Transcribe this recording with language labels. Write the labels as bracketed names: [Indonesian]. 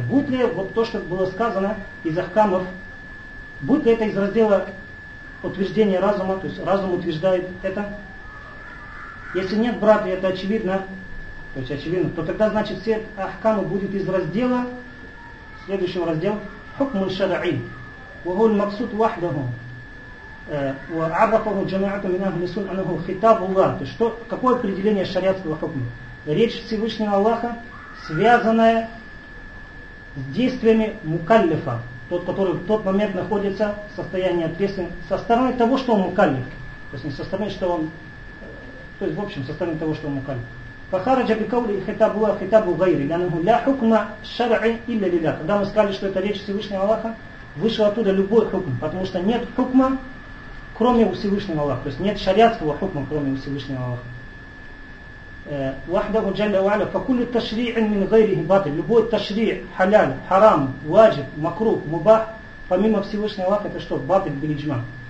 [Russian] Будет ли вот то, что было сказано из ахкамов, будет ли это из раздела утверждения разума, то есть разум утверждает это? Если нет, брат, и это очевидно, то есть очевидно, то тогда значит все ахкамы будут из раздела, следующего раздела, [Arabic] хукму шараи, вагуль максут вахдаху. وعرفه جماعة من أهل السنة أنه خطاب الله. [Russian] То есть что, какое определение шариатского хукма? Речь Всевышнего Аллаха, связанная с действиями мукаллифа, тот, который в тот момент находится в состоянии ответственности, со стороны того, что он мукаллиф. То есть не со стороны, что он... То есть в общем, со стороны того, что он мукаллиф. [Arabic] فخرج بقول خطاب الله خطاب غير لأنه لا حكم شرعي إلا لله. [Russian] Когда мы сказали, что это речь Всевышнего Аллаха, вышел оттуда любой хукм, потому что нет хукма кроме Всевышнего Аллаха. То есть нет шариатского хукма, кроме Всевышнего Аллаха. [Arabic] وَحْدَهُ جَلَّ وَعَلَى فَكُلِّ تَشْرِيعٍ مِنْ غَيْرِهِ بَاطِلٌ. [Russian] Любой ташри', халяль, харам, ваджиб, макрух, мубах, помимо Всевышнего Аллаха, это что? [Arabic] Батиль биль-иджма.